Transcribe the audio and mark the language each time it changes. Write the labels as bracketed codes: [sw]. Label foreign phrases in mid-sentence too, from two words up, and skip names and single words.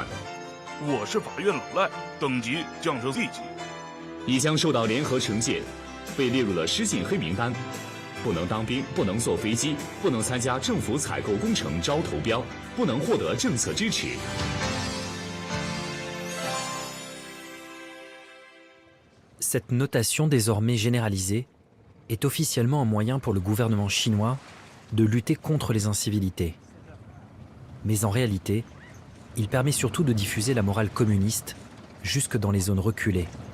[zh] 我是法院老赖，等级降至 C 级，你将受到联合惩戒，被列入了失信黑名单，不能当兵，不能坐飞机，不能参加政府采购工程招投标，不能获得政策支持。 [fr] Cette notation désormais généralisée est officiellement un moyen pour le gouvernement chinois de lutter contre les incivilités. Mais en réalité, il permet surtout de diffuser la morale communiste jusque dans les zones reculées.